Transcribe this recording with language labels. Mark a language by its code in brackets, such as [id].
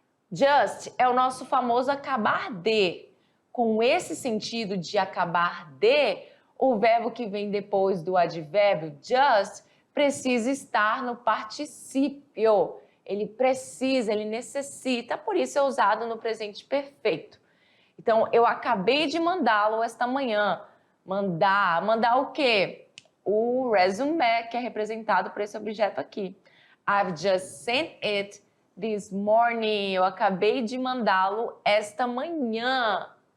[pt] Just é o nosso famoso acabar de. Com esse sentido de acabar de, o verbo que vem depois do advérbio just precisa estar no particípio. Ele precisa, ele necessita, por isso é usado no presente perfeito. Então, eu acabei de mandá-lo esta manhã. Mandar o quê? O resume, que é representado por esse objeto aqui. [en] I've just sent it this morning. [pt] Eu acabei de mandá-lo esta manhã.